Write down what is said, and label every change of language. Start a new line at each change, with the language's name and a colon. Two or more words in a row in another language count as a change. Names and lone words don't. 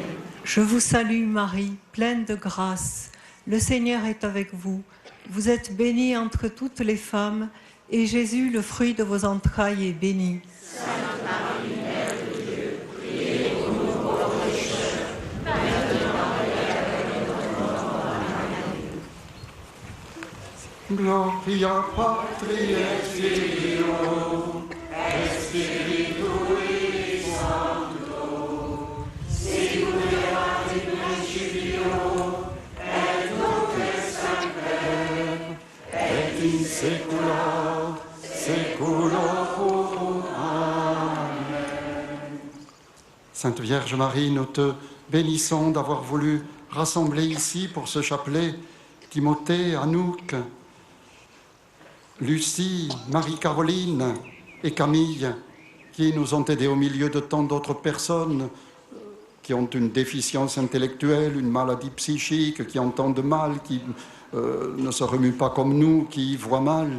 French: Je vous salue Marie, pleine de grâce, le Seigneur est avec vous. Vous êtes bénie entre toutes les femmes, et Jésus, le fruit de vos entrailles, est béni. Sainte Marie, Mère de Dieu, priez pour nous pauvres pécheurs, maintenant et à l'heure de notre mort. Amen.
Latin: Gloria Patri et Filio, et Spiritui Sancto, siculerat in principio, et nunc et semper, et in saecula saeculorum. Amen.
French: Sainte Vierge Marie, nous te bénissons d'avoir voulu rassembler ici pour ce chapelet Timothée, Anouk, Lucie, Marie-Caroline et Camille, qui nous ont aidés au milieu de tant d'autres personnes qui ont une déficience intellectuelle, une maladie psychique, qui entendent mal, qui ne se remuent pas comme nous, qui voient mal.